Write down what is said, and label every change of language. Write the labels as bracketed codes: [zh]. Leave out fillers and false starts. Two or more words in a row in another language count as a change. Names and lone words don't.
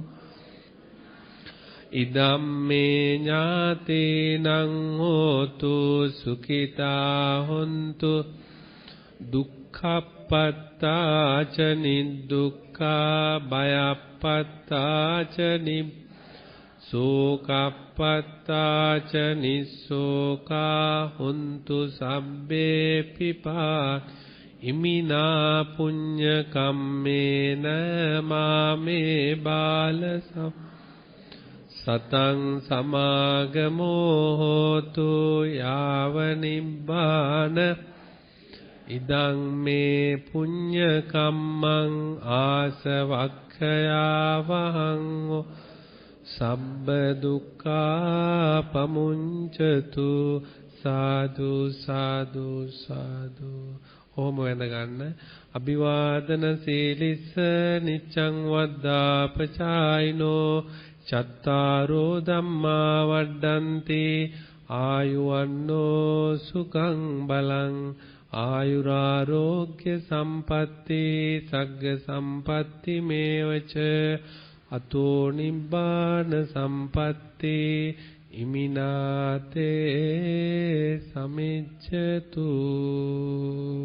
[pi] ඉදම්මේ ඥාතීනං හෝතු සුඛිතා හොන්තු දුක්ඛප්පත්තා ච නිදුක්ඛා භයප්පත්තා ච සෝකප්පත්තා ච නිස්සෝකා හොන්තු සබ්බේ පිපා ඉමිනා පුඤ්ඤ කම්මේන මාමේ බාල සතං සමාගමෝ හෝතු යාව නිබ්බාන ඉදං මේ පුඤ්ඤ කම්මං ආසවක්ඛයා වහං සබ්බ දුක්ඛා පමුංචතු සාදු සාදු සාදු. [si] ඕම වැඳ ගන්න. [pi] අභිවාදන සීලිස්ස නිච්ඡං වද්දාපචායිනෝ චත්තාරෝ ධම්මා වඩ්ඩන්ති ආයුවන්නෝ සුඛං බලං ආයුරාෝග්‍ය සම්පatti සග්ග සම්පatti මේවච අතෝ නිබ්බාන සම්පatti ඉමිනාතේ සමිච්ඡතු.